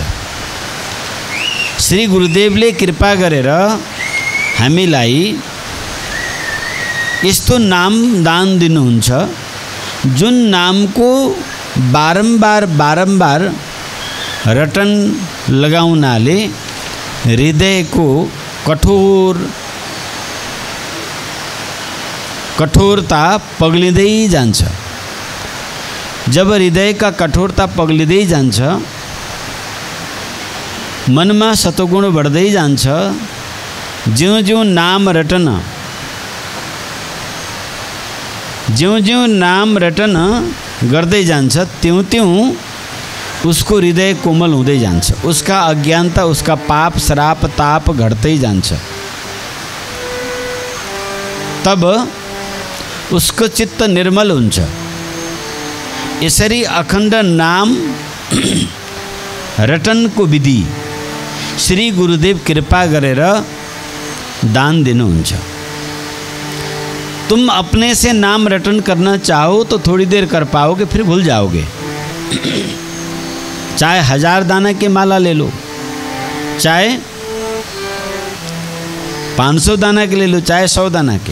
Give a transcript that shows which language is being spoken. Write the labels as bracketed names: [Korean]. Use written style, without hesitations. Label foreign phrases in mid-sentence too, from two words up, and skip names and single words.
[Nepali] श्री गुरुदेवले कृपा गरेर हामीलाई यस्तो नाम दान दिनुहुन्छ जुन नामको बारम्बार रटन लगाउनाले हृदयको कठोरता पग्लिँदै जान्छ। जब हृदयका कठोरता पग्लिँदै जान्छ, मनमा सतोगुण बढ्दै जान्छ, [Hindi] ज्यों ज्यों [Nepali] नाम रटन गर्दै जान्छ, [Hindi] त्यों उसको [Nepali] हृदय कोमल हुँदै जान्छ। उसका अज्ञानता, उसका पाप श्राप ताप घट्दै जान्छ। तब उसको चित्त निर्मल हुन्छ। यसरी अखण्ड नाम रटनको विधि श्री गुरुदेव कृपा गरेर दान दिनुहुन्छ। [Hindi] तुम अपने से नाम रटन करना चाहो तो थोड़ी देर कर पाओगे, फिर भूल जाओगे। चाहे 1000 दाना के माला ले लो, चाहे 500 दाना के ले लो, चाहे 100 दाना के।